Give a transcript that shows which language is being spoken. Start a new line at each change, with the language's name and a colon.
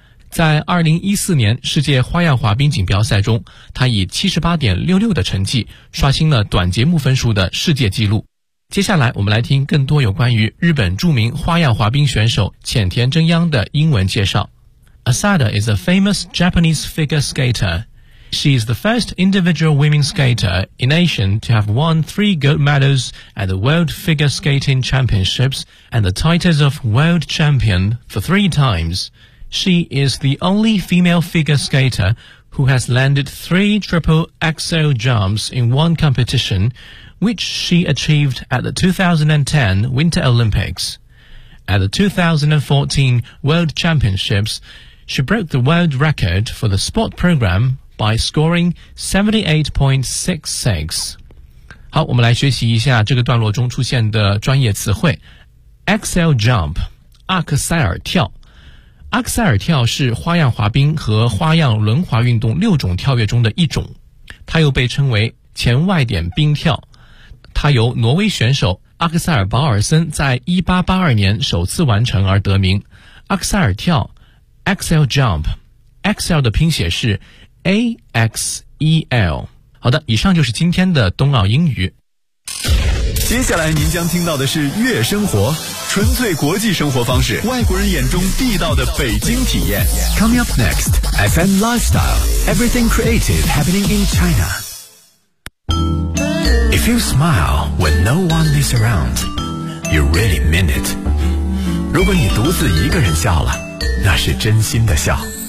Chinese: 在2014年世界花样滑冰锦标赛中，他以 78.66 的成绩刷新了短节目分数的世界纪录。接下来我们来听更多有关于日本著名花样滑冰选手浅田真央的英文介绍。
English: Asada is a famous Japanese figure skater. She is the first individual women skater in Asia to have won 3 gold medals at the World Figure Skating Championships and the titles of World Champion for 3 times. She is the only female figure skater who has landed 3 triple axel jumps in one competition, which she achieved at the 2010 Winter Olympics. At the 2014 World Championships, she broke the world record for the sport program by scoring 78.66.
Chinese: 好，我们来学习一下这个段落中出现的专业词汇。 Axel jump, 阿克塞尔跳。阿克塞尔跳是花样滑冰和花样轮滑运动六种跳跃中的一种，它又被称为前外点冰跳。它由挪威选手阿克塞尔保尔森在1882年首次完成而得名。阿克塞尔跳 Axel jump, Axel 的拼写是AXEL。 好的，以上就是今天的冬奥英语。接下来您将听到的是悦生活，纯粹国际生活方式，外国人眼中地道的北京体验。
English: Coming up next FM Lifestyle, Everything Creative Happening in China. If you smile when no one is around, you really mean it.
Chinese: 如果你独自一个人笑了，那是真心的笑。